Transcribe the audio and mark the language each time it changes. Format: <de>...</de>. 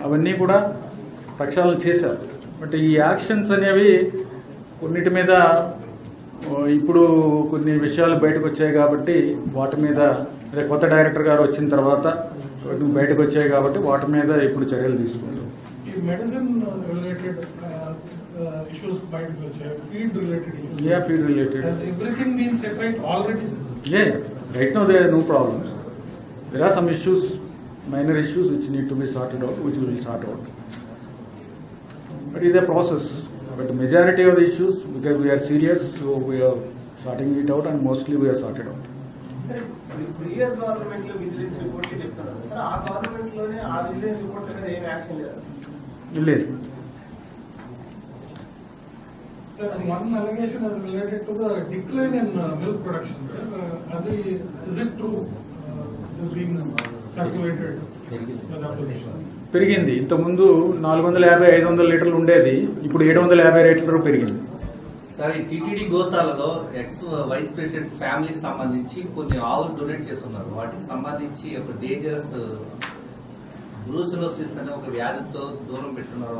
<te>అవన్నీ కూడా ప్రక్షాళన చేశారు. బట్ ఈ యాక్షన్స్ అనేవి కొన్నిటి మీద ఇప్పుడు కొన్ని విషయాలు బయటకు వచ్చాయి కాబట్టి వాటి మీద కొత్త డైరెక్టర్ గారు వచ్చిన తర్వాత బయటకు వచ్చాయి కాబట్టి వాటి మీద ఇప్పుడు చర్యలు తీసుకుంటాం.</te> <en>ఈ medicine related issues bite feed related issues. Yeah, feed related. Has everything been set right already? Yeah, right now there are no problems. There are some issues, minor issues which need to be sorted out, which we will sort out. But it is a process. But the majority of the issues, because we are serious, so we are sorting it out and mostly we are sorted out.</en> <te>Previous government లో vigilance report చెప్తున్నారు sir, ఆ government లోనే ఆ vigilance report మీద ఏం action లేదు. లేదు.</te> <en>Sir, one allegation is related to the decline in milk production. Is it true? It is being circulated in the opposition.</en> <te>పెరిగింది. ఇంతకుముందు 450-500 లీటర్లు ఉండేది, ఇప్పుడు 750 లీటర్లు పెరిగింది. సార్, ఈ టీటీడీ గోశాలలో ఎక్స్ వైస్ ప్రెసిడెంట్ ఫ్యామిలీకి సంబంధించి కొన్ని ఆవులు డొనేట్ చేస్తున్నారు. వాటికి సంబంధించి ఒక డేంజరస్ బ్రూసిలోసిస్ అనే ఒక వ్యాధితో దూరం పెట్టున్నారు.</te>